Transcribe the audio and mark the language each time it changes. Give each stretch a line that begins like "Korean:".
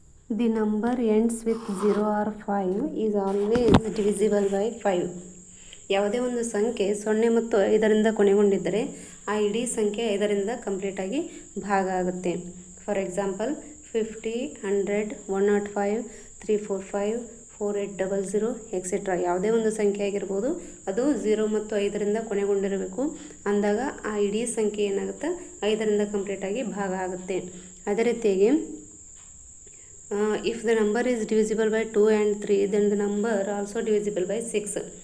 English: The number ends with 0 or 5 is always divisible by 5.
Kannada: ಯಾವುದೇ ಒಂದು ಸಂಖ್ಯೆ 0 ಮತ್ತು 5ರಿಂದ ಕೊನೆಗೊಂಡಿದ್ದರೆ ಆ ಇಡೀ ಸಂಖ್ಯೆ 5ರಿಂದ ಕಂಪ್ಲೀಟಾಗಿ ಭಾಗ ಆಗುತ್ತೆ.
English: For example 50, 100, 105, 345, 4800 etcetera.
Kannada: ಯಾವುದೇ ಒಂದು ಸಂಖ್ಯೆ ಆಗಿರ್ಬೋದು, ಅದು 0 ಮತ್ತು 5ರಿಂದ ಕೊನೆಗೊಂಡಿರಬೇಕು. ಅಂದಾಗ ಆ ಇಡೀ ಸಂಖ್ಯೆ ಏನಾಗುತ್ತೆ, 5ರಿಂದ ಕಂಪ್ಲೀಟಾಗಿ ಭಾಗ ಆಗುತ್ತೆ. ಅದೇ ರೀತಿಯಾಗಿ
English: if the number is divisible by 2 and 3, then the number also divisible by 6.